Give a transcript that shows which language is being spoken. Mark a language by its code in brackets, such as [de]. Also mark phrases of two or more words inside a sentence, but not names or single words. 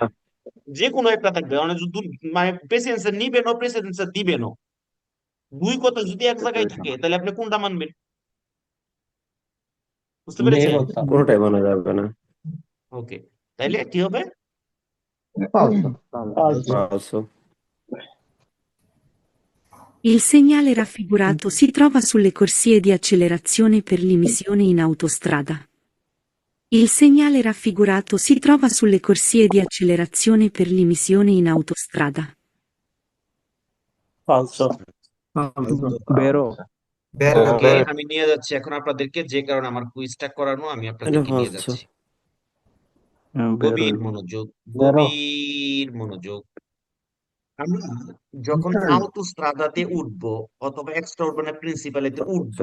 [bn] যে কোনো একটা থাকবে, মানে যদি মানে প্রেসিডেন্সা নিবেন ও প্রেসিডেন্সা দিবেন, দুই কথা যদি এক জায়গায় থাকে তাহলে আপনি কোনটা মানবেন? বুঝতে পেরেছেন? কোনোটাই মানা যাবে না। ওকে, তাইলে কি হবে? ফালসো। [it] Il segnale raffigurato si trova sulle corsie di accelerazione per l'immissione in autostrada. Il segnale raffigurato si trova sulle corsie di accelerazione per l'immissione in autostrada. বেরো। [bn] ওকে, আমি নিয়ে যাচ্ছি এখন আপনাদেরকে, যে কারণে আমার কুইজটা করানো, আমি এটা আপনাদেরকে নিয়ে [it] ফালসো। [bn] যাচ্ছি। গভীর মনোযোগ, গভীর মনোযোগ। আমরা যখন আউটোস্ট্রাদাতে উঠবো অথবা [it] extraurbane principali [bn] উঠবো,